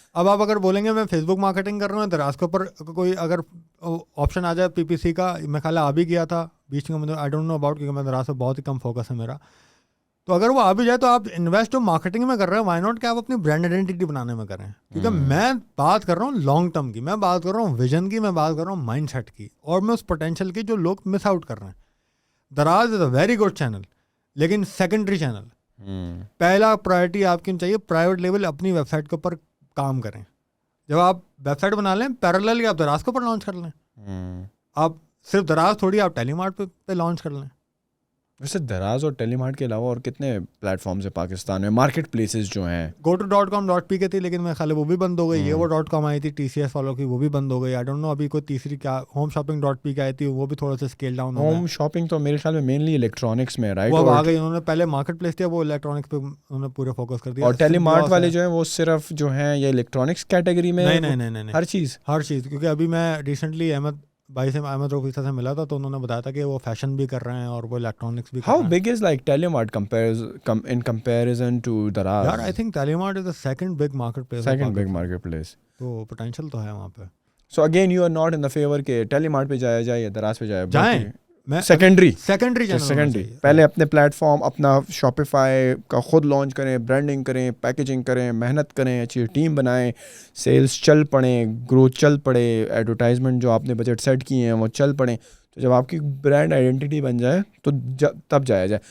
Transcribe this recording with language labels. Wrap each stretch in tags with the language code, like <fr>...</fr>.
<ur>اب آپ اگر بولیں گے میں فیس بک مارکیٹنگ کر رہا ہوں, دراز کے اوپر کوئی اگر آپشن آ جائے PPC کا, میں خیال آ بھی گیا تھا بیچ میں,</ur> <en>I don't know about,</en> <ur>کیونکہ میں دراز سے بہت ہی کم فوکس ہے میرا. تو اگر وہ آ بھی جائے تو آپ انویسٹ جو مارکیٹنگ میں کر رہے ہیں, وائی ناٹ کہ آپ اپنی برانڈ آئیڈینٹی بنانے میں کریں. کیونکہ میں بات کر رہا ہوں لانگ ٹرم کی, میں بات کر رہا ہوں ویژن کی, میں بات کر رہا ہوں مائنڈ سیٹ کی, اور میں اس پوٹینشیل کی جو لوگ مس آؤٹ کر رہے ہیں.</ur> <en>Daraz is a very good channel,</en> <ur>لیکن</ur> <en>Secondary channel.</en> <ur>پہلا پرائرٹی آپ کی چاہیے پرائیویٹ لیول اپنی ویب سائٹ کے اوپر کام کریں. جب آپ ویب سائٹ بنا لیں, پیرالل آپ دراز کے اوپر لانچ کر لیں. آپ صرف دراز تھوڑی, آپ ٹیلی مارٹ پہ لانچ کر لیں. ویسے دراز اور ٹیلی مارٹ کے علاوہ اور کتنے پلیٹ فارمز ہیں پاکستان میں, مارکیٹ پلیسز جو ہیں؟ GoTo.com.pk تھی, لیکن میرے خیال ہے وہ بھی بند ہو گئی. یہ وہ .com آئی تھی TCS والوں کی, وہ بھی بند ہو گئی.</ur> <en>I don't know</en> <ur>ابھی کوئی تیسری کیا homeshopping.pk آئی تھی, وہ بھی تھوڑا سا اسکیل ڈاؤن ہو گیا. ہوم شاپنگ تو میرے خیال میں مینلی الیکٹرانکس میں, رائٹ؟ وہ آ گئی, انہوں نے پہلے مارکیٹ پلیس تھا, وہ الیکٹرانکس پہ انہوں نے پورے فوکس کر دیا. اور ٹیلی مارٹ والے جو ہیں وہ صرف جو ہیں یہ الیکٹرانکس کیٹیگری میں؟ نہیں, ہر چیز. کیونکہ ابھی میں ریسنٹلی احمد روفیسہ سے ملا تھا, تو انہوں نے بتایا تھا کہ وہ فیشن بھی کر رہے ہیں اور وہ الیکٹرانکس بھی کر رہے ہیں.</ur> <en>How big is like Telemart in comparison to Daraz?</en> <ur>یار</ur> <en>I think Telemart is the second big marketplace. Second big marketplace.</en> <ur>تو potential تو ہے وہاں پہ.</ur> <en>So again you are not in the favor</en> <ur>کہ Telemart پہ جایا جائے یا دراز پہ جائیں.</ur> <en>secondary channel,</en> <ur>پہلے اپنے پلیٹ فارم اپنا شاپیفائی کا خود لانچ کریں, برانڈنگ کریں, پیکیجنگ کریں, محنت کریں, اچھی ٹیم بنائیں, سیلز چل پڑیں, گروتھ چل پڑے, ایڈورٹائزمنٹ جو آپ نے بجٹ سیٹ کیے ہیں وہ چل پڑیں. تو جب آپ کی برانڈ آئیڈینٹی بن جائے تو تب جایا جائے.</ur>